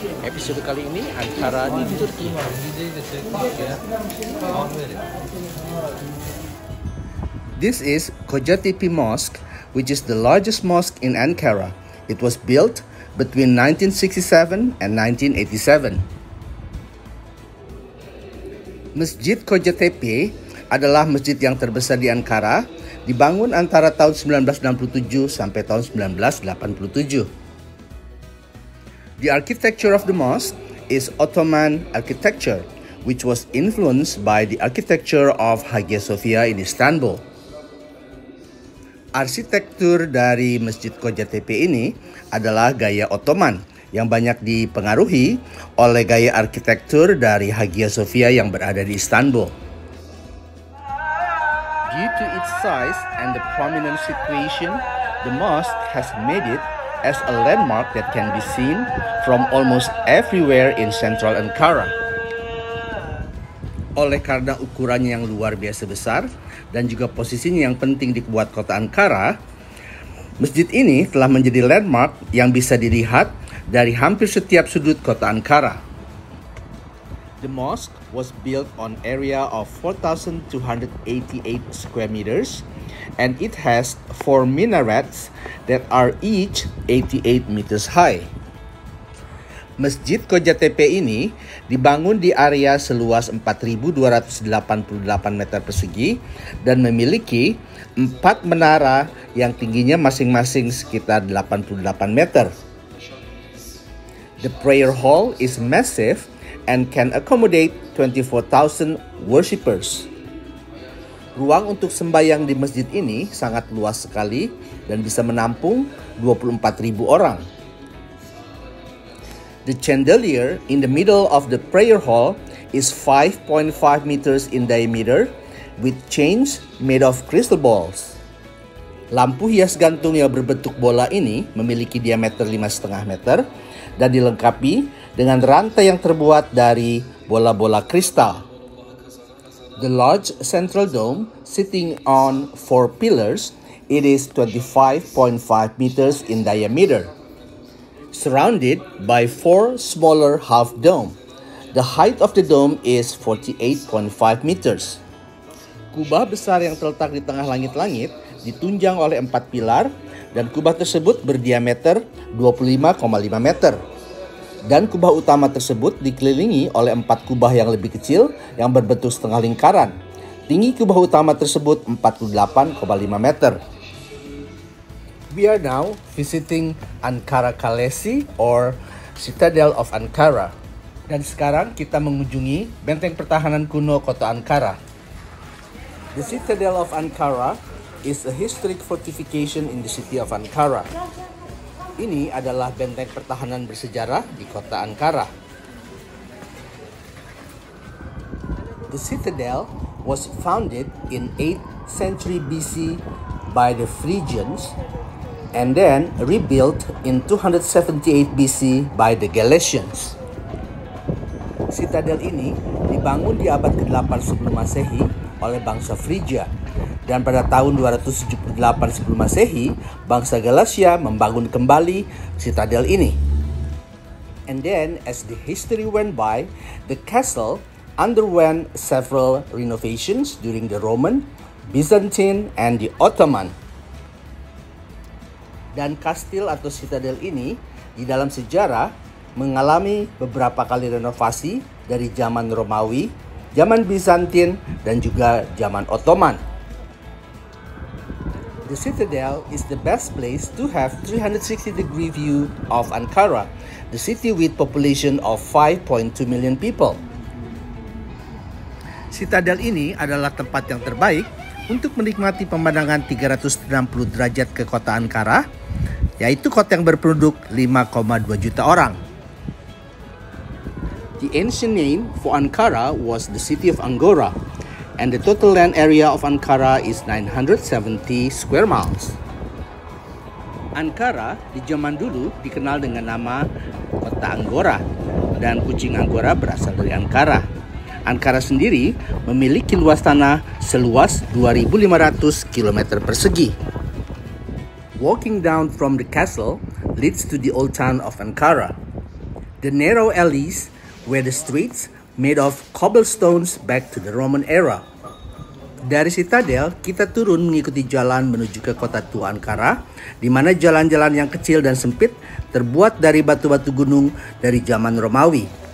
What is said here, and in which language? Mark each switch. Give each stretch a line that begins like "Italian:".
Indonesian: Episode kali ini Ankara di Turki.
English: This is Kocatepe Mosque, which is the largest mosque in Ankara. It was built between 1967 and 1987.
Indonesian: Masjid Kocatepe adalah masjid yang terbesar di Ankara, dibangun antara tahun 1967 sampai tahun 1987.
English: The architecture of the mosque is Ottoman architecture, which was influenced by the architecture of Hagia Sophia in Istanbul.
Indonesian: Arsitektur dari Masjid Kocatepe ini adalah gaya Ottoman yang banyak dipengaruhi oleh gaya arsitektur dari Hagia Sophia yang berada di Istanbul.
English: Due to its size and the prominent situation, the mosque has made it as a landmark that can be seen from almost everywhere in central Ankara.
Indonesian: Oleh karena ukurannya yang luar biasa besar dan juga posisinya yang penting di buat kota Ankara, masjid ini telah menjadi landmark yang bisa dilihat dari hampir setiap sudut kota Ankara.
English: The mosque was built on area of 4,288 square meters and it has 4 minarets that are each 88 meters high.
Indonesian: Masjid Kocatepe ini dibangun di area seluas 4.288 meter persegi dan memiliki 4 menara yang tingginya masing-masing sekitar 88 meter.
English: The prayer hall is massive and can accommodate 24,000 worshippers.
Indonesian: Ruang untuk sembahyang di masjid ini sangat luas sekali dan bisa menampung 24.000 orang.
English: The chandelier in the middle of the prayer hall is 5.5 meters in diameter with chains made of crystal balls.
Indonesian: Lampu hias gantung yang berbentuk bola ini memiliki diameter 5,5 meter dan dilengkapi dengan rantai yang terbuat dari bola-bola kristal.
English: The large central dome sitting on 4 pillars, it is 25.5 meters in diameter, surrounded by 4 smaller half dome. The height of the dome is 48.5 meters.
Indonesian: Kubah besar yang terletak di tengah langit-langit ditunjang oleh 4 pilar dan kubah tersebut berdiameter 25,5 meter. Dan kubah utama tersebut dikelilingi oleh 4 kubah yang lebih kecil yang berbentuk setengah lingkaran. Tinggi kubah utama tersebut 48,5 meter.
English: We are now visiting Ankara Kalesi or Citadel of Ankara.
Indonesian: Dan sekarang kita mengunjungi benteng pertahanan kuno kota Ankara.
English: The Citadel of Ankara is a historic fortification in the city of Ankara.
Indonesian: Ini adalah benteng pertahanan bersejarah di kota Ankara.
English: The citadel was founded in 8th century BC by the Phrygians and then rebuilt in 278 BC by the Galatians.
Indonesian: Citadel ini dibangun di abad ke-8 sebelum Masehi oleh bangsa Phrygia. Dan pada tahun 278 sebelum Masehi, bangsa Galatia membangun kembali citadel ini.
English: And then, as the history went by, the castle underwent several renovations during the Roman, Byzantine, and the Ottoman.
Indonesian: Dan kastil atau citadel ini di dalam sejarah mengalami beberapa kali renovasi dari zaman Romawi, zaman Bizantin, dan juga zaman Ottoman.
English: The citadel is the best place to have 360-degree view of Ankara, the city with population of 5.2 million people.
Indonesian: Citadel ini adalah tempat yang terbaik untuk menikmati pemandangan 360 derajat ke kota Ankara, yaitu kota yang berpenduduk 5,2 juta orang.
English: The ancient name for Ankara was the city of Angora, and the total land area of Ankara is 970 square miles.
Indonesian: Ankara di zaman dulu dikenal dengan nama Kota Angora, dan kucing Angora berasal dari Ankara. Ankara sendiri memiliki luas tanah seluas 2.500 km persegi.
English: Walking down from the castle leads to the old town of Ankara. The narrow alleys were the streets made of cobblestones back to the Roman era.
Indonesian: Dari Citadel, kita turun mengikuti jalan menuju ke kota tua Ankara, di mana jalan-jalan yang kecil dan sempit terbuat dari batu-batu gunung dari zaman Romawi.